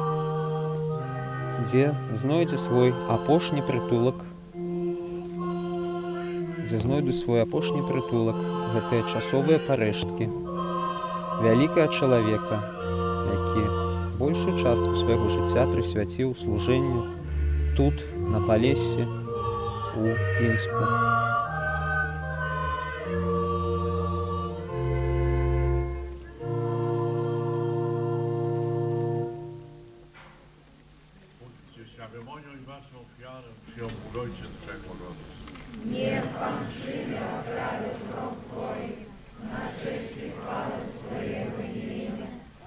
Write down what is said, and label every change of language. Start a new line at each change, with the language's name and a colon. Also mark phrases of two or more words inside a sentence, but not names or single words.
Belarusian: дзе знойдзе свой апошні прытулак, гэтыя часовыя парэшткі вялікага чалавека, які большую частку свайго жыцця прысвяціў служэнню тут, на Палессі, у Пінску.
Polish: Ceremonią i waszą ofiarę przyjął Bóg Ojciec Wszechmogący. Niech Pan przyjmie ofiarę z rąk Twoich na cześć i chwałę swojego imienia.